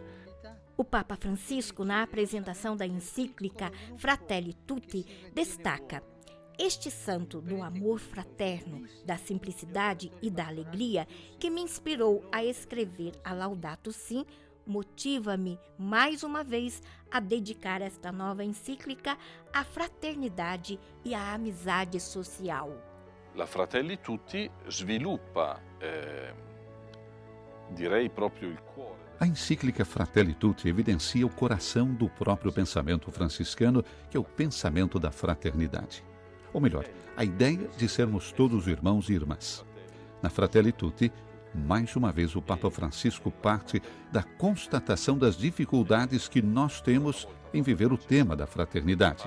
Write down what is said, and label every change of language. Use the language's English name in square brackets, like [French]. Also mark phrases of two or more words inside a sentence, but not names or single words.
[Portuguese] O Papa Francisco, na apresentação da encíclica Fratelli Tutti, destaca: este santo do amor fraterno, da simplicidade e da alegria que me inspirou a escrever a Laudato Si, motiva-me mais uma vez a dedicar esta nova encíclica à fraternidade e à amizade social. [Italian] La Fratelli Tutti sviluppa, direi proprio il cuore. [Portuguese] A encíclica Fratelli Tutti evidencia o coração do próprio pensamento franciscano, que é o pensamento da fraternidade. Ou melhor, a ideia de sermos todos irmãos e irmãs. Na Fratelli Tutti, mais uma vez o Papa Francisco parte da constatação das dificuldades que nós temos em viver o tema da fraternidade.